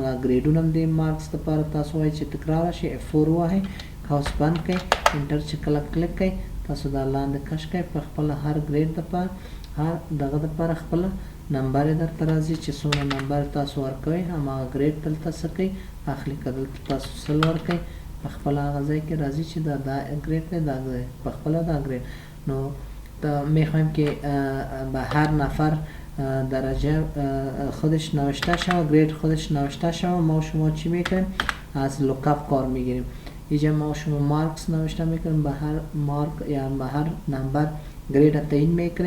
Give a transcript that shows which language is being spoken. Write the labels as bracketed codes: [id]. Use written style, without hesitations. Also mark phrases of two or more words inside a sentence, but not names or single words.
[ps] دا ګریډونه هم د مارکس دپاره تاسو وایئ چې تکرار راشي، F4 ووهئ، قوس بند کړئ، انټر چې کله کلیک کړئ تاسو دا لاندې کش کړئ. په خپله هر ګریډ دپاره هر دغه دپاره خپله نمبر یې درته راځي چې څومره نمبر تاسو ورکوئ هماغه ګریډ دلته څه کوئ اخلي. که دلته تاسو 100 ورکوئ په خپله هغه ځای کې راځي چې دا ګریډ دی، دا په خپله دا ګریډ. [fa] نو میخوایم که به هر نفر درجه خودش نوشته شود، گرید خودش نوشته شود. ما و شما چی میکنیم؟ از لوکاپ کار میگیریم. اینجا ما و شما مارکس نوشته میکنیم، به هر مارک یا به هر نمبر گرید تعیین میکنیم.